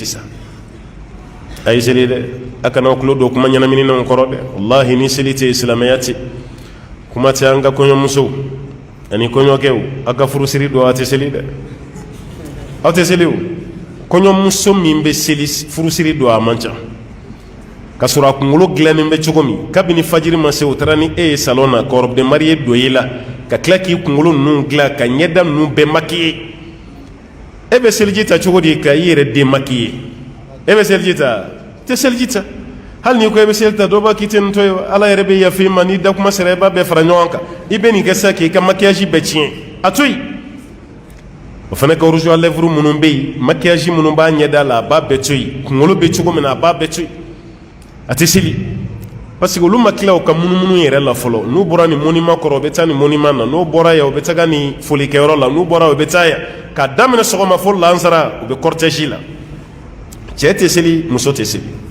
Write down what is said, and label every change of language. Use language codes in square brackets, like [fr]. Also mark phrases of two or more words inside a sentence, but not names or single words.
[bm] sisan a ye seli dɛ a kana aw tulo don kuma ɲɛnaminenw kɔrɔ dɛ walahi ni seli tɛ yen silamɛya tɛ kuma tɛ an ka kɔɲɔmusow ani kɔɲɔkɛw aw ka furusiri don aw tɛ seli dɛ aw tɛ seli o kɔɲɔmuso min bɛ seli furusiri don a man ca ka sɔrɔ a kunkolo dilannen bɛ cogo min kabini fajiri ma se o taara ni e ye salon na ka [fr] robe de mariée [bm] don i la ka tila k'i kunkolo ninnu dilan ka ɲɛda ninnu bɛɛ maquiller e bɛ seliji ta cogo di ka i yɛrɛ démaquiller e bɛ seliji ta tɛ seliji ta hali n'i ko e bɛ seli ta dɔ b'a k'i tɛ nin to ye ala yɛrɛ bɛ yafa i ma ni dakuma sera i b'a bɛɛ fara ɲɔgɔn kan i bɛ nin kɛ sisan k'i ka maquillage bɛɛ tiɲɛ a to yen o fana ka [fr] rouge à lèvres [bm] minnu bɛ yen maquillage minnu b'a ɲɛda la a b'a bɛɛ to yen kunkolo bɛ cogo min na a b'a bɛɛ to yen a tɛ seli [fr] parce que [bm] olu ma tila u ka munumunu yɛrɛ la fɔlɔ n'u bɔra ni monument kɔrɔ u bɛ taa ni monument na n'u bɔra yan u bɛ taga ni folikɛyɔrɔ la n'u bɔra u bɛ taa yan k'a daminɛ sɔgɔma fo lansara u bɛ cortège la cɛ tɛ seli muso tɛ seli